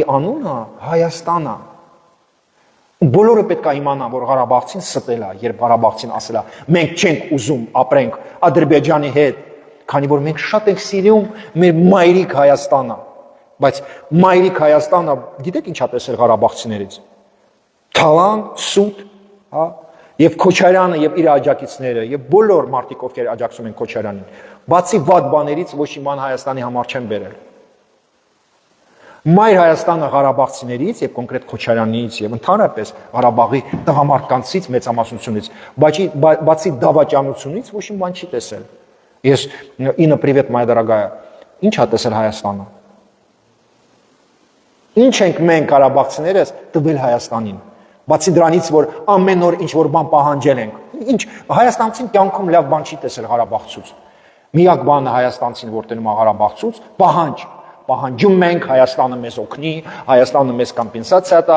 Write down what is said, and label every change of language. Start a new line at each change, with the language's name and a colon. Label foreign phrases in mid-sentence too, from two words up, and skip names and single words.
Armenian: անունը Հայաստանն է։ Բոլորը պետք է իմանան, որ Ղարաբաղցին ստել է, երբ Ղարաբաղցին ասել է մենք չենք ուզում ապրենք Ադրբեջանի հետ, քանի որ մենք շատ ենք սիրում մեր մայրիկ Հայաստանը։ Բայց մայրիկ Հայաստանը, գիտեք ինչ է տեսել Ղարաբաղցիներից։ Թալան, սուտ, հա, եւ Քոչարյանը եւ իր աջակիցները եւ բոլոր մարդիկ, ովքեր աջակցում են Քոչարյանին, բացի վատ բաներից ոչ մի բան Հայաստանի համար չեն բերել։ Մայր Հայաստանը Ղարաբաղցիներից եւ կոնկրետ Քոչարյանից եւ ընդհանրապես Ղարաբաղի տղամարդկանցից մեծամասնությունից, բացի դավաճանությունից ոչ մի բան չի տեսել։ Ես Ինна,
Russian: привет, моя дорогая,
Armenian: ինչ է տեսել Հայաստանը։ Ինչ ենք մենք Ղարաբաղցիներս տվել Հայաստանին։ Բացի դրանից, որ ամեն օր ինչ որ բան պահանջել ենք։ Ինչ Հայաստանցին կյանքում լավ բան չի տեսել Ղարաբաղցուց։ Միակ բանը Հայաստանցին, որ տենում է Ղարաբաղցուց, պահանջ։ Պահանջում ենք Հայաստանը մեզ օգնի, Հայաստանը մեզ կոմպենսացիա տա,